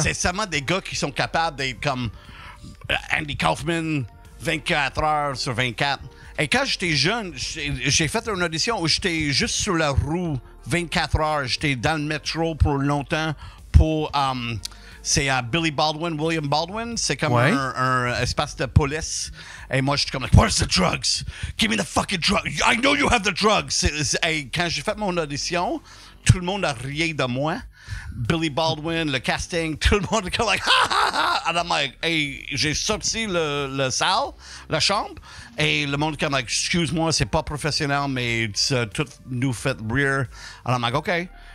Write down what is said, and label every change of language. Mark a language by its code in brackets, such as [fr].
[fr] C'est seulement des gars qui sont capables d'être comme Andy Kaufman, 24 heures sur 24. Et quand j'étais jeune, j'ai fait une audition où j'étais juste sur la roue 24 heures. J'étais dans le métro pour longtemps pour... c'est William Baldwin. C'est comme un espace de police. Et moi, je suis comme, like, [en] where's the drugs? Give me the fucking drugs. I know you have the drugs. [fr] Et quand j'ai fait mon audition, tout le monde a rié de moi. Billy Baldwin, le casting, tout le monde est comme, like, ha ha ha! [en] And I'm like, hey, [fr] j'ai sorti la salle, la chambre, et le monde est comme, like, excuse-moi, c'est pas professionnel, mais tout nous fait rire. [en] And I'm like, OK.